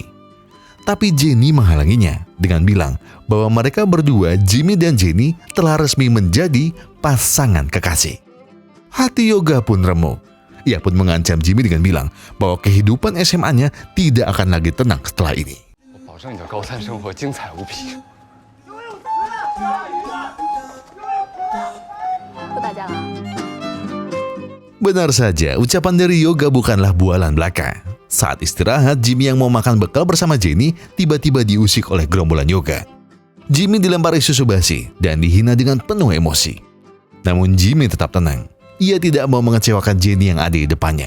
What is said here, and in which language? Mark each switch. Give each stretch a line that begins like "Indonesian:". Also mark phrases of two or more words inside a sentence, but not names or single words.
Indonesian: Tapi Jenny menghalanginya dengan bilang bahwa mereka berdua, Jimmy dan Jenny, telah resmi menjadi pasangan kekasih. Hati Yoga pun remuk. Ia pun mengancam Jimmy dengan bilang bahwa kehidupan SMA-nya tidak akan lagi tenang setelah ini.
Chinese: 我保证你的高三生活精彩无比。不打架了啊。
Indonesian: Benar saja, ucapan dari Yoga bukanlah bualan belaka. Saat istirahat, Jimmy yang mau makan bekal bersama Jenny tiba-tiba diusik oleh gerombolan Yoga. Jimmy dilempari susu basi dan dihina dengan penuh emosi. Namun Jimmy tetap tenang. Ia tidak mau mengecewakan Jenny yang ada di depannya.